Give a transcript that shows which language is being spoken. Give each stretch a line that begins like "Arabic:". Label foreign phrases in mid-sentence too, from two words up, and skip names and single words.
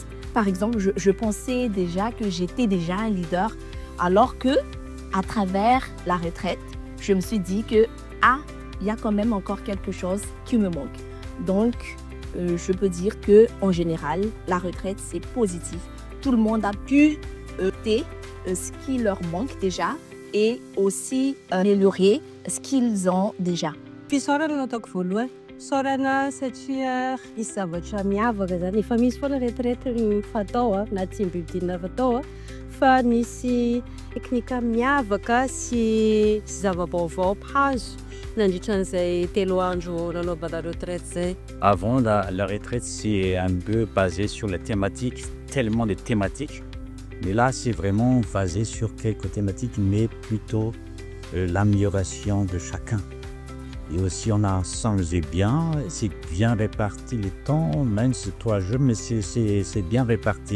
French: Par exemple, je pensais déjà que j'étais déjà un leader, alors que à travers la retraite, je me suis dit que il y a quand même encore quelque chose qui me manque. Donc, je peux dire que en général, la retraite, c'est positif. Tout le monde a pu noter ce qui leur manque déjà et aussi améliorer ce qu'ils ont déjà.
Malagasy: Sorana satria misy zavatra miavaka zany efa misy foana retraite fatao na tsy mbibidina fatao fa misy teknika miavaka sy zava-baovao hazo nandritran'izay 3 andro nanaovana retraite zay.
French: Avant, la retraite, c'est un peu basé sur les thématiques, tellement de thématiques. Mais là, c'est vraiment basé sur quelques thématiques, mais plutôt l'amélioration de chacun. Et aussi, on a changé bien, c'est bien réparti le temps, même si 3 jours, mais c'est bien réparti.